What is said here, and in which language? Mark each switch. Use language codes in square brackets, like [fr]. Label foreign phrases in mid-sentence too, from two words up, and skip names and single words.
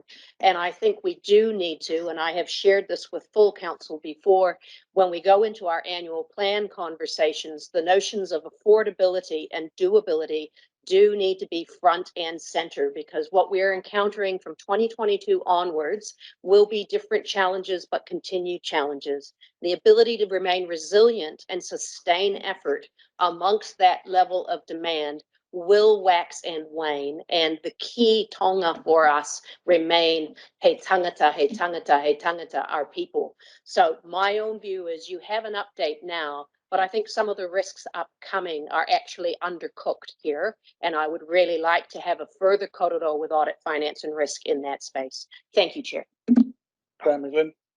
[en] And I think we do need to, and I have shared this with full council before, when we go into our annual plan conversations, the notions of affordability and doability do need to be front and center, because what we're encountering from 2022 onwards will be different challenges, but continued challenges. The ability to remain resilient and sustain effort amongst that level of demand will wax and wane. And the key tonga for us remain, [mi] he tangata, he tangata, he tangata, [en] our people. So my own view is you have an update now, but I think some of the risks upcoming are actually undercooked here. And I would really like to have a further korero with audit, finance and risk in that space. Thank you, Chair. Graham McGlynn.